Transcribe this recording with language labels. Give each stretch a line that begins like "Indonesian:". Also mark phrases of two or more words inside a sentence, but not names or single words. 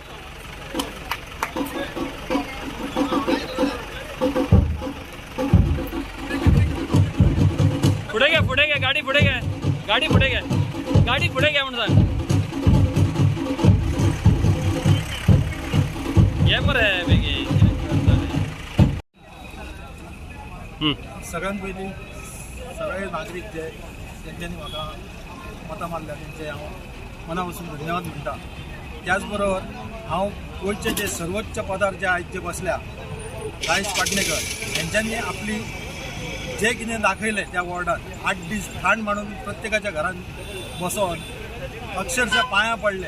Marathi: पुढे घ्या गाडी पुढे घ्या. गाडी पुढे घ्या. गाडी पुढे घ्या म्हणून सांग.
Konkani: घ्या मरे बेगीन. सगळ्यात पयलीं सगळे नागरीक जे तेंच्यांनी म्हाका मतां मारल्या तेंचे हांव मना पासून धन्यवाद म्हणटा. त्याच बरोबर हांव गोंयचे जे सर्वोच्च पदार जे आयज जे बसल्या राजेश पाटणेकर यांच्यांनी आपली जे कितें दाखयलें त्या वॉर्डात 8 दीस ठाण म्हणून प्रत्येकाच्या घरान बसोन अक्षरशः पांयां पडले.